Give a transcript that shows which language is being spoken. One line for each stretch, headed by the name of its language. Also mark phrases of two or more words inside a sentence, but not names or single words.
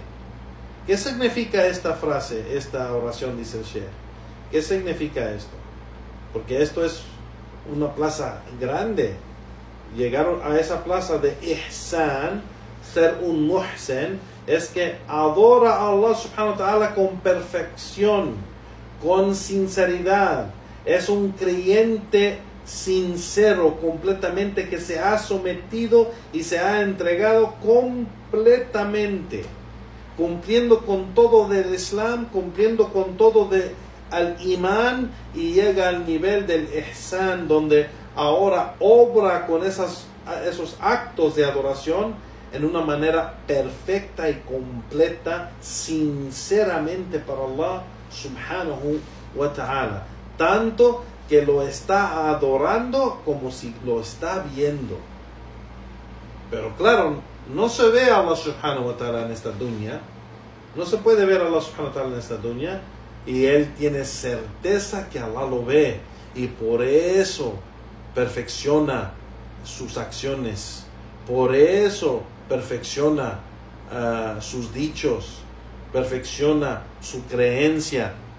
Spanish: ¿Qué significa esta frase, esta oración, dice el Sheikh? ¿Qué significa esto? Porque esto es una plaza grande. Llegar a esa plaza de ihsan, ser un muhsin, es que adora a Allah
Arabic: سبحانه وتعالى
Spanish: con perfección, con sinceridad. Es un creyente sincero, completamente, que se ha sometido y se ha entregado completamente, cumpliendo con todo del Islam, cumpliendo con todo de al-Imán, y llega al nivel del ihsan, donde ahora obra con esos actos de adoración en una manera perfecta y completa, sinceramente para Allah
Arabic: سبحانه وتعالى,
Spanish: tanto que lo está adorando como si lo está viendo. Pero claro, no se ve a Allah
Arabic: سبحانه وتعالى
Spanish: en esta dunya, no se puede ver a Allah
Arabic: سبحانه وتعالى
Spanish: en esta dunya, y él tiene certeza que Allah lo ve, y por eso perfecciona sus acciones, por eso perfecciona sus dichos, perfecciona su creencia.